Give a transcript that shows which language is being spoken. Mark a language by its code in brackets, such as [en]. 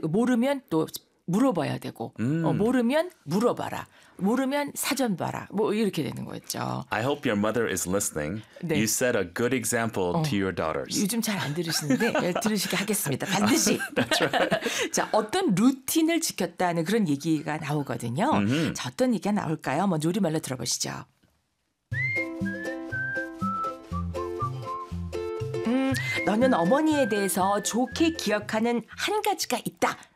[ko] 잘 모르면 또 물어봐야 되고 모르면 물어봐라. 모르면 사전 봐라. 뭐 이렇게 되는 거였죠. [en] I hope your mother is listening. 네. You set a good example to your daughters. [ko] 요즘 잘 안 들으시는데 들으시게 하겠습니다. 반드시. [en] That's right. [ko] 자, 어떤 루틴을 지켰다는 그런 얘기가 나오거든요. 자, 어떤 얘기가 나올까요? 먼저 우리말로 들어보시죠. 너는 어머니에 대해서 좋게 기억하는 한 가지가 있다.